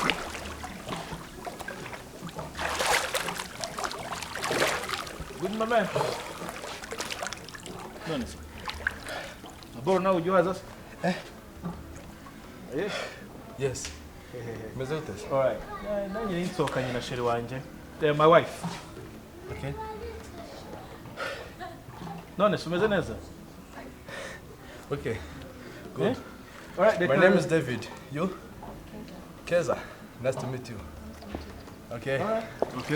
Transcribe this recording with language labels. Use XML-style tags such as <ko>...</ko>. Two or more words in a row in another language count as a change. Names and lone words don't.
<en>Good, my man.</en> <rw>None se. Aboro nawe ujya uhaza se?</rw> <en>Yes.</en> <rw>Yes. Meze ute?</rw> <en>Alright.</en> <rw>Nanjye ninsohokanye na sheri wanjye.</rw> <en>They're my wife. Okay.</en> <rw>None se umeze neza?</rw> <en>Okay. Good. Alright, My name is David. You? Keza. Nice to meet you. Okay. Alright. Okay.</en>